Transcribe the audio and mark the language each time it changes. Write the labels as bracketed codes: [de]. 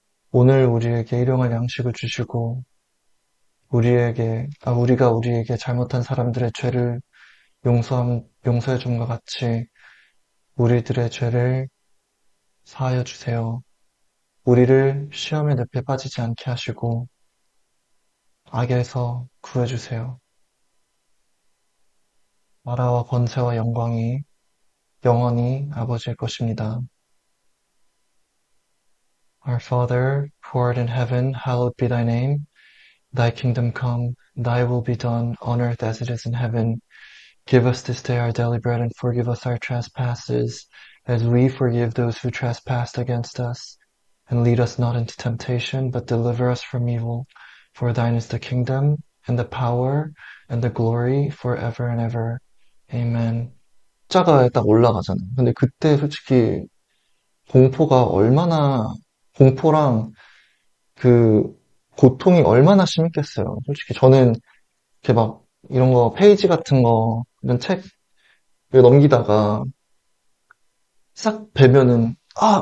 [ko] 오늘 우리에게 일용할 양식을 주시고 우리가 우리에게 잘못한 사람들의 죄를 용서해 줌과 같이 우리들의 죄를 사하여 주세요. 우리를 시험의 늪에 빠지지 않게 하시고 악에서 구해 주세요. 나라와 권세와 영광이 영원히 아버지의 것입니다. [en] Our Father, who art in heaven, hallowed be thy name. Thy kingdom come, thy will be done on earth as it is in heaven. Give us this day our daily bread and forgive us our trespasses as we forgive those who trespass against us. And lead us not into temptation, but deliver us from evil. For thine is the kingdom and the power and the glory forever and ever. Amen. [ko] 숫자가 딱 올라가잖아요. 근데 그때 솔직히 공포가 얼마나, 공포랑 그 고통이 얼마나 심했겠어요. 솔직히 저는 이렇게 막 이런 거 페이지 같은 거 이런 책 넘기다가 싹 베면은 아!